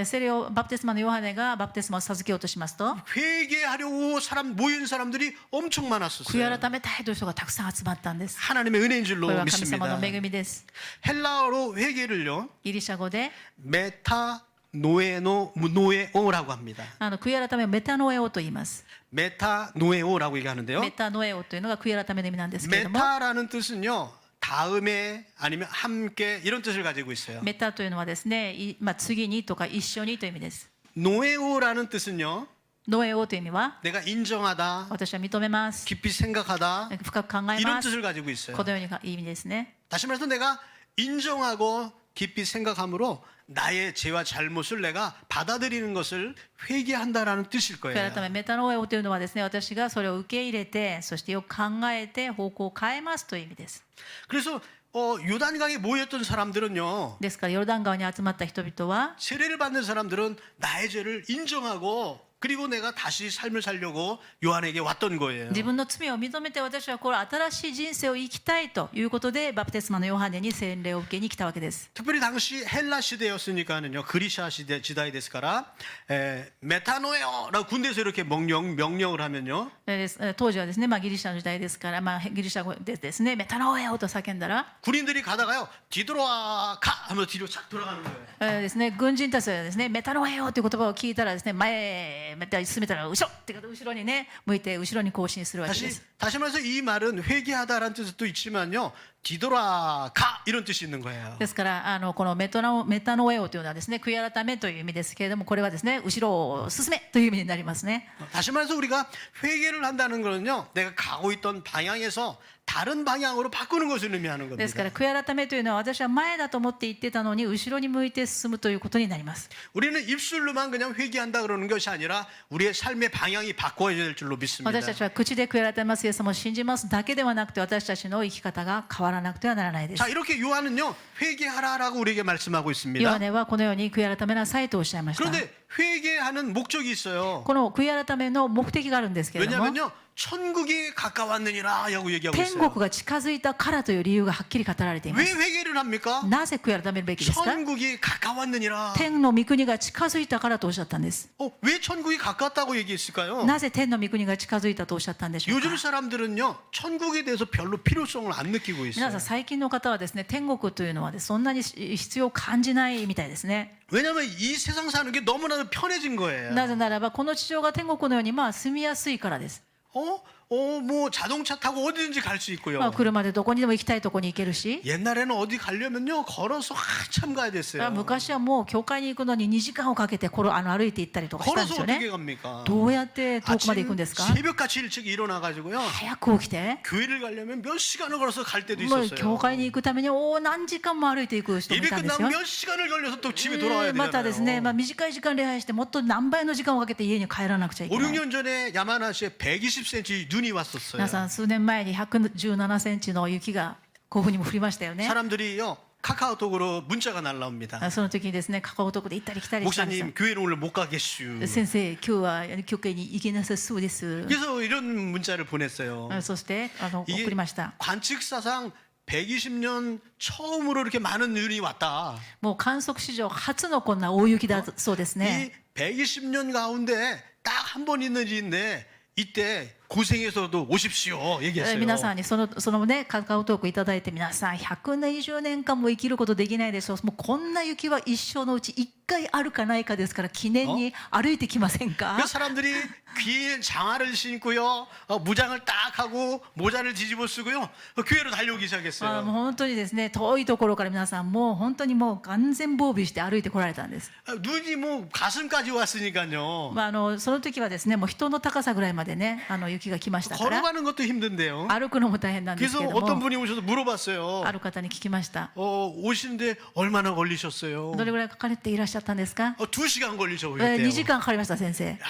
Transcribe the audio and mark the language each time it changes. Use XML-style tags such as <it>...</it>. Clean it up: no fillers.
<ja>セレオバプテスマのヨハネがバプテスマを授けようとしますと、</ja> <ko>회개하려고 모인 사람들이 엄청</ko> <ja>悔い</ja> <ko>많았었어요.</ko> <ja>改めたいという人がたくさん集まったんです。</ja> <ko>하나님의 은혜인</ko> <ja>こ</ja> <ko>줄로</ko> <ja>れは神様</ja> <ko>믿습니다.</ko> <ja>の恵みです。</ja> <ko>헬라어로 회개를요</ko> <ja>ギリシャ語で</ja> <ko>메타노에오라고 합니다.</ko> <ja>悔い改めをメタノエオと言います。</ja> <ko>메타노에오라고 얘기하는데요.</ko> <ja>メタノエオというのが悔い改めの意味なんですけれども、</ja> <ko>메타라는 뜻은요 다음에 아니면 함께 이런 뜻을 가지고 있어요.</ko> <ja>メタというのはですね、次にとか一緒にという意味です。</ja> <ko>노에오라는 뜻은요</ko> <ja>ノエオという意味は</ja> <ko>내가 인정하다,</ko> <ja>私は認めます。</ja> <ko>깊이 생각하다</ko> <ja>深く考え</ja> <ko>이런</ko> <ja>ます。</ja> <ko>뜻을 가지고 있어요.</ko> <ja>このように意味ですね。</ja> <ko>다시 말해서 내가 인정하고 깊이 생각함으로 나의 죄와 잘못을 내가 받아들이는 것을 회개한다라는 뜻일</ko> <ja>悔い</ja> <ko>거예요.</ko> <ja>改めメタノエオというのはですね、私がそれを受け入れて、そしてよく考えて方向を変えますという意味です。</ja> <ko>그래서 요단강에 모였던 사람들은요</ko> <ja>ですからヨルダン川に集まった人々は</ja> <ko>세례를 받는 사람들은 나의 죄를 인정하고 그리고 내가 다시 삶을 살려고 요한에게 왔던 거예요.</ko> <ja>自分の罪を認めて私はこれ新しい人生を生きたいということでバプテスマのヨハネに洗礼を受けに来たわけです。</ja> <ko>특별히 당시 헬라 시대였으니까는요 그리샤 시대</ko> <ja>지다이ですから</ja> <ko>메타노에오라고 군대에서 이렇게 명령을 하면요</ko> <ja>当時はですね、ギリシャの時代ですから、ギリシャ語でですね、メタノエオと叫んだら、</ja> <ko>군인들이 가다가요 뒤돌아 가 하면서 뒤로 착 돌아가는 거예요.</ko> <ja>ですね、軍人たちはですね、メタノエオという言葉を聞いたらですね、前進めたら後ろってこと後ろにね向いて後ろに行進するわけです。</ja> <ko>다시 말해서 이 말은 회개하다라는 뜻도 있지만요 뒤돌아 가 이런 뜻이 있는 거예요.</ko> <ja>ですからこのメタノエオというのはですね、悔い改めという意味ですけれども、これはですね、後ろを進めという意味になりますね。</ja> <ko>다시 말해서 우리가 회개를 한다는 것은요 내가 가고 있던 방향에서 다른 방향으로 바꾸는 것을 의미하는</ko> <ja>ですか</ja> <ko>겁니다.</ko> <ja>ら悔い改めというのは私は前だと思って言ってたのに後ろに向いて進むということになります。</ja> <ko>우리는 입술로만 그냥 회개한다 그러는 것이 아니라 우리의 삶의 방향이 바꿔야 될 줄로 믿습니다.</ko> <ja>私たちは口で悔い改めますイエス様を信じますだけではなくて、私たちの生き方が変わらなくてはならないです。</ja> <ko>자 이렇게 요한은요 회개하라라고 우리에게 말씀하고</ko> <ja>ヨハ</ja> <ko>있습니다.</ko> <ja>ネはこのように悔い改めなさいとおっしゃいました。</ja> <ko>그런데 회개하는 목적이 있어요.</ko> <ja>この悔い改めの目的があるんですけれども、</ja> <ko>왜냐면요, 천국이 가까웠느니라라고 얘기하고</ko> <ja>天</ja> <ko>있어요.</ko> <ja>国が近づいたからという理由がはっきり語られていま</ja> <ko>왜</ko> <ja>す。</ja> <ko>회개를 합니까?</ko> <ja>なぜ悔い改めるべきですか？</ja> <ko>천국이 가까웠느니라.</ko> <ja>天の御国が近づいたからとおっしゃったんです。</ja> <ko>왜 천국이 가깝다고 얘기했을까요?</ko> <ja>なぜ天の御国が近づいたとおっしゃったんでしょうか？</ja> <ko>요즘 사람들은요, 천국에 대해서 별로 필요성을 안 느끼고</ko> <ja>皆</ja> <ko>있어요.</ko> <ja>さん最近の方はですね、天国というのはですそんなに必要を感じないみたいですね。</ja> <ko>왜냐하면 이 세상 사는 게 너무나도 편해진 거예요.</ko> <ja>なぜならばこの地上が天国のように住みやすいからです。</ja> <ko>뭐 자동차 타고 어디든지 갈 수 있고요.</ko> <ja>車でどこにでも行きたいとこに行けるし、</ja> <ko>옛날에는 어디 가려면요, 걸어서 한참 가야 됐어요.</ko> <ja>昔はもう教会に行くのに2時間をかけて歩いて行ったりとかしたんで</ja> <ko>걸어서</ko> <ja>すよ</ja> <ko>어떻게</ko> <ja>ね。</ja> <ko>갑니까?</ko> <ja>どうやって遠くまで行くんですか？</ja> <ko>새벽같이 일찍 일어나가지고요,</ko> <ja>早く起きて、</ja> <ko>교회를 가려면 몇 시간을 걸어서 갈 때도</ko> <ja>もう</ja> <ko>있었어요.</ko> <ja>教会に行くために何時間も歩いていく人もい</ja> <ko>예배</ko> <ja>たんですよ。</ja> <ko>끝나면 몇 시간을 걸려서 또 집에 돌아와야</ko> <ja>またですね、</ja> <ko>되잖아요.</ko> <ja>短い時間礼拝してもっと何倍の時間をかけて家に帰らなくちゃいけ</ja> <ko>5,</ko> <ja>ない。</ja> <ko>6년 전에 야마나시에 120cm 눈이</ko> <ja>皆</ja> <ko>왔었어요.</ko> <ja>さん数年前に117センチの雪が甲府にも降りましたよね。</ja> <ko>사람들이요, 카카오톡으로 문자가 날라옵니다.</ko> <ja>その時にですね、カカオトクで行ったり来たりしたんですよ。</ja> <ko>목사님, 교회는 오늘 못 가겠슈.</ko> <ja>先生、今日は教会に行けなさそうです。</ja> <ko>그래서 이런 문자를 보냈어요.</ko> <ja>そして送</ja> <ko>이게</ko> <ja>りました。</ja> <ko>관측사상 120년 처음으로 이렇게 많은 눈이 왔다.</ko> <ja>もう観測史上初のこんな大雪だそうです</ja> <ko>이</ko> <ja>ね。</ja> <ko>120년 가운데 딱 한 번 있는 일인데 이때 고생해서도 오십시오 얘기했어요.</ko> <ja>皆さんにそのねカカオトークいただいて、皆さん120年間も生きることできないでしょう。もうこんな雪は一生のうち1回あるかないかですから、記念に歩いてきませんか？</ja> <ko>그 사람들이 귀에 장화를 신고요, 무장을 딱 하고 모자를 뒤집어 쓰고요, 교회로 달려오기</ko> <ja>もう</ja> <ko>시작했어요.</ko> <ja>本当にですね、遠いところから皆さんもう本当にもう完全防備して歩いてこられたんです。</ja> <ko>눈이 뭐 가슴까지 왔으니까요.</ko> <ja>その時はですね、もう人の高さぐらいまでね雪が来ましたから、</ja> <ko>걸어가는 것도 힘든데요.</ko> <ja>歩くのも大変なんです</ja> <ko>그래서</ko> <ja>けれど</ja> <ko>어떤</ko> <ja>も、</ja> <ko>분이 오셔서 물어봤어요.</ko> <ja>ある方に聞きました。</ja> <ko>오시는데 얼마나 걸리셨어요?</ko> <ja>どれぐらいかかっていらっしゃったんですか？</ja> <ko>2시간 걸리셔</ko> <ja>2時間かかりました、先生。</ja>